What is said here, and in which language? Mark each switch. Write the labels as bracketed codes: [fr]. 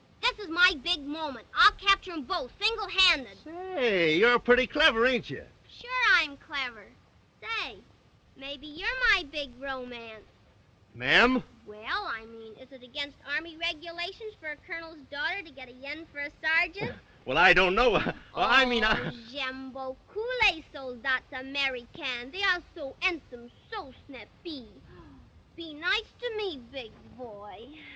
[en] This is my big moment. I'll capture 'em both, single-handed. Say, you're pretty clever, ain't you? Sure I'm clever. Say, maybe you're my big romance. Ma'am? Well, I mean, is it against Army regulations for a colonel's daughter to get a yen for a sergeant? Well, I don't know. I mean, [fr] J'aime beaucoup les soldats américains. [en] They are so handsome, so snappy. Be nice to me, big boy.